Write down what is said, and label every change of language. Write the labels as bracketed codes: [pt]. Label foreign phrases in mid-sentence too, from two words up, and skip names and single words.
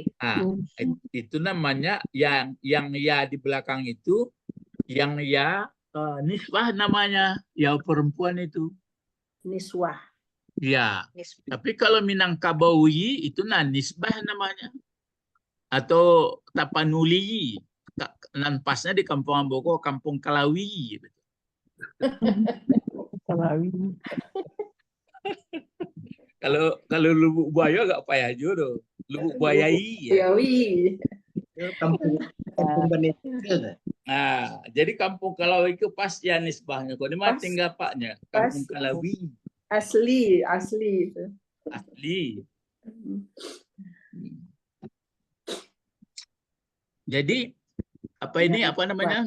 [id] Itu namanya yang ya di belakang itu, yang ya nisbah namanya, ya perempuan itu. Niswah. Ya. Tapi kalau Minangkabawi itu nisbah namanya. Atau Tapanuli. [min] Nan pasnya di Kampung Amboko, Kampung Kalawi. Kalawi. [id] Kalau Lubuk Buaya agak payah juga. Lubuk Buayai. Buayawi. Kampung Bani Israel. Jadi Kampung Kalawi itu pas ya nisbahnya. Kok ini mah tinggal paknya. Kampung Kalawi. Asli itu. Asli. Jadi apa namanya?